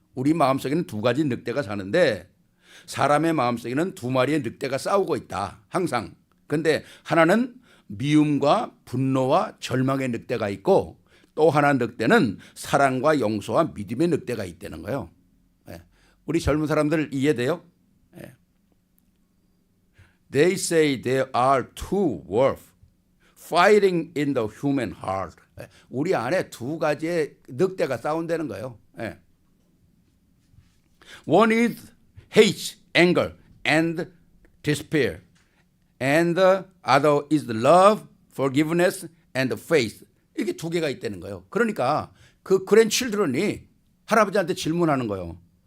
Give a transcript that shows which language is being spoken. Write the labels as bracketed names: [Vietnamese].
[Korean] 우리 마음 속에는 두 가지 늑대가 사는데 사람의 마음 속에는 두 마리의 늑대가 싸우고 있다. 항상. 근데 하나는 미움과 분노와 절망의 늑대가 있고 또 하나 늑대는 사랑과 용서와 믿음의 늑대가 있다는 거예요. 예. 우리 젊은 사람들 이해돼요? 예. [English] They say there are two wolves fighting in the human heart. [Korean] 예. 우리 안에 두 가지의 늑대가 싸운다는 거예요. 예. [English] One is hate, anger, and despair. And the other is love, forgiveness, and faith. [Korean] 이게 두 개가 있다는 거예요. 그러니까 그 그랜칠드런이 할아버지한테 질문하는 거예요.